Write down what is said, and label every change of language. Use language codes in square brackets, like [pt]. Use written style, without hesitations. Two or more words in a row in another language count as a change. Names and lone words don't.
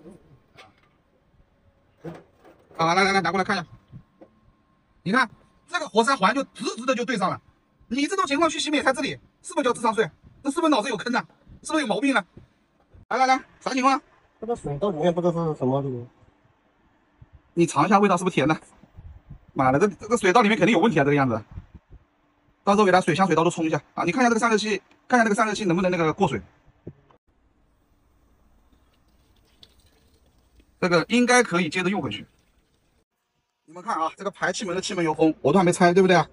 [zh] 啊，来，拿过来看一下，你看這個活塞環就直直的就對上了。你這種情況去洗免拆這裡，是不是叫智商稅？這是不是腦子有坑呢？是不是有毛病呢？來，啥情況？這個水到裡面不知道是什麼的。你嘗一下味道是不是甜的？媽的，這個水道裡面肯定有問題啊，這個樣子。到時候給它水箱水道都沖一下啊！你看一下這個散熱器，看一下这个散热器能不能那個過水。這個應該可以接着用回去。你們看啊，這個排氣門的氣門油封我都還沒拆，對不對啊？